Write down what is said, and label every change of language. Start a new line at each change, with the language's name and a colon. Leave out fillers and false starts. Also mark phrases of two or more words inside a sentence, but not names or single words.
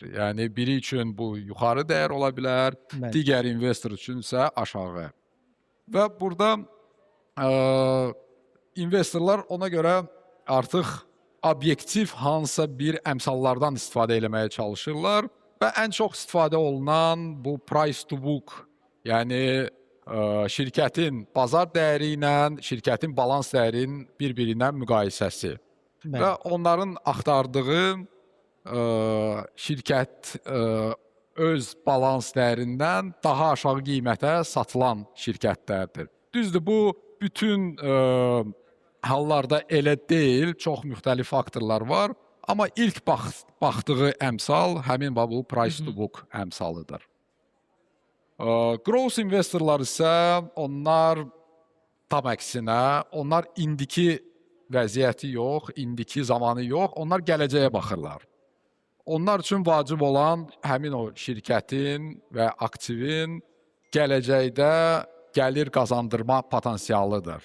Azerbaijani: Yəni biri üçün bu yuxarı dəyər ola bilər, digər investor üçünsə aşağı. Və burada investorlar ona görə artıq obyektiv hansısa bir əmsallardan istifadə etməyə çalışırlar və ən çox istifadə olunan bu
English: price to book,
Azerbaijani: yəni şirkətin bazar dəyəri ilə şirkətin balans dəyərinin bir-birindən müqayisəsi. Və onların axtardığı şirkət öz balans dəyərindən daha aşağı qiymətə satılan şirkətlərdir. Düzdür, bu bütün hallarda elə deyil, çox müxtəlif faktorlar var. Amma ilk baxdığı əmsal həmin bu
English: price to book
Azerbaijani: əmsalıdır. Growth investorlar isə onlar tam əksinə, onlar indiki vəziyyəti yox, indiki zamanı yox, onlar gələcəyə baxırlar. Onlar üçün vacib olan həmin o şirkətin və aktivin gələcəkdə gəlir qazandırma potensialıdır.